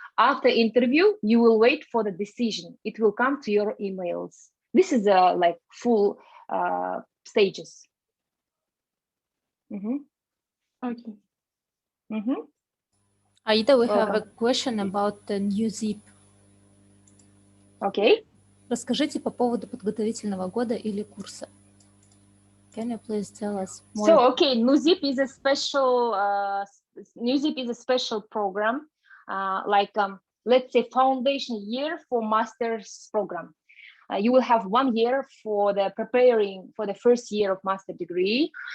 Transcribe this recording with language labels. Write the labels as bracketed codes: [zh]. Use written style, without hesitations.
[en] After interview, you will wait for the decision. It will come to your emails. This is like full stages. Okay. Aida, we have a question about the new zip. Okay. [ru] Расскажите по поводу подготовительного года или курса. [en] Can you please tell us more? So, okay, NUZIP is a special program, let's say foundation year for master's program. You will have 1 year for the preparing for the first year of master degree.